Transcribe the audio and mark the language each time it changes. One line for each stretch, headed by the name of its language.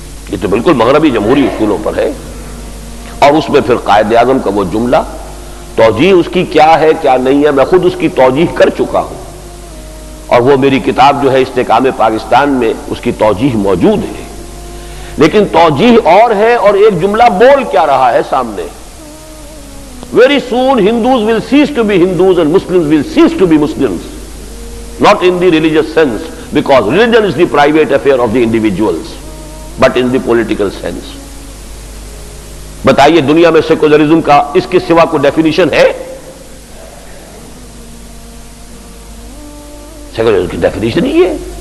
Urdu: یہ تو بالکل مغربی جمہوری اصولوں پر ہے. اور اس میں پھر قائد اعظم کا وہ جملہ، توجیہ اس کی کیا ہے کیا نہیں ہے، میں خود اس کی توجیہ کر چکا ہوں، اور وہ میری کتاب جو ہے استحکام پاکستان میں اس کی توجیہ موجود ہے. لیکن توجیہ اور ہے اور ایک جملہ بول کیا رہا ہے سامنے.
English: Very soon Hindus will cease to be Hindus and Muslims will cease to be Muslims. Not in the religious sense, because religion is the private affair of the individuals, but in the political sense.
Urdu: بتائیے دنیا میں secularism کا اس کے سوا کوئی definition ہے؟ Secularism کی definition ہی ہے